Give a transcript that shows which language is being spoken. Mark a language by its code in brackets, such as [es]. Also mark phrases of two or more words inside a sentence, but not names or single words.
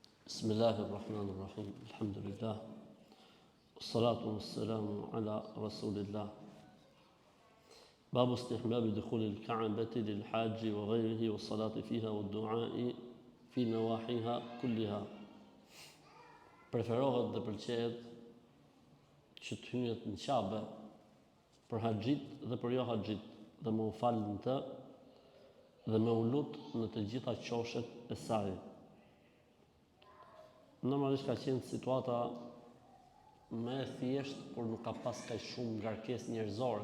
[ar] بسم الله الرحمن الرحيم الحمد لله والصلاة والسلام على رسول الله باب استحباب دخول الكعبة للحاج وغيره والصلاة فيها والدعاء في نواحيها كلها. [sq] Preferohet dhe pëlqejet që të hyjet në Kabe për haxhit dhe për jo haxhit dhe me u falë në të dhe me u lut në të gjitha qoshet e saj. Normalisht ka qenë situata më e thjeshtë kur nuk ka pas kaq shumë ngarkesë njerëzore.